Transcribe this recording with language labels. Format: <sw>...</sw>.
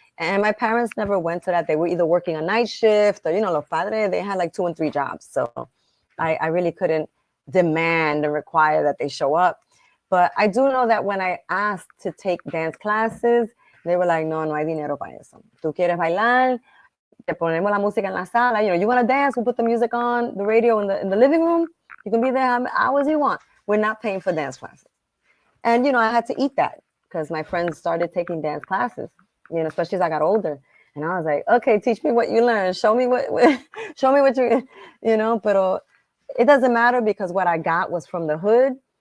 <en>And my parents never went to that. They were either working a night shift or, los padres, they had like 2 and 3 jobs. So I really couldn't demand and require that they show up. But I do know that when I asked to take dance classes, they were like,</en> <es>no, no hay dinero para eso. Tú quieres bailar, te ponemos la música en la sala.</es> <en>You want to dance, we'll put the music on the radio in the living room. You can be there how many hours you want. We're not paying for dance classes. And, I had to eat that because my friends started taking dance classes, especially as I got older. And I was like, okay, teach me what you learned. Show me show me what but it doesn't matter because what I got was from the hood.</en>